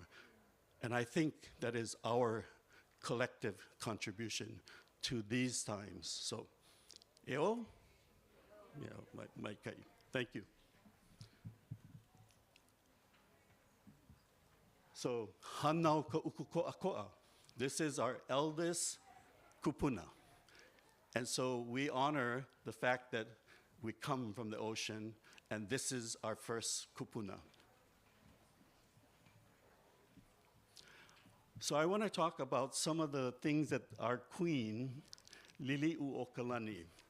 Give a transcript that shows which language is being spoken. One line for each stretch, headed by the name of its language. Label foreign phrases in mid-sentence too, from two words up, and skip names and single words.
English: And I think that is our collective contribution to these times. So, eo? Yeah, my kai. Thank you. So,
Hawaiian: hanau ka ukuko'ako'a.
English: This is our eldest kupuna. And so we honor the fact that we come from the ocean, and this is our first kupuna. So I want to talk about some of the things that our queen, Lili'uokalani.